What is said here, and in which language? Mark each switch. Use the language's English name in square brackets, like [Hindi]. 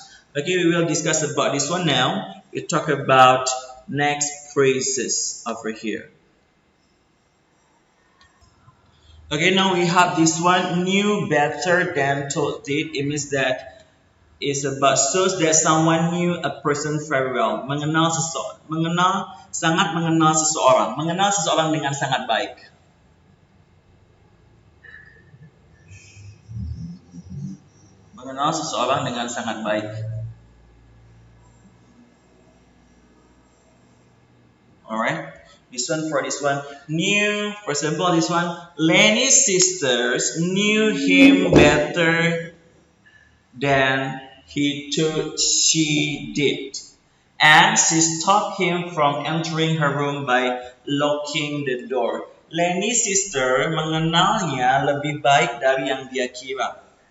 [English] Okay, we will discuss about this one now. We talk about next phrases over here. Okay, now we have this one, knew better than told it. It means that it's about shows that someone knew a person very well. [Indonesian] Mengenal seseorang. Sangat mengenal seseorang. Mengenal seseorang dengan sangat baik. Mengenal seseorang dengan sangat baik. [English] Alright. This one, for this one, knew, for example, this one, Lenny's sisters knew him better than he thought she did. And she stopped him from entering her room by locking the door. [Indonesian] Lenny sister mengenalnya lebih baik dari yang dia kira.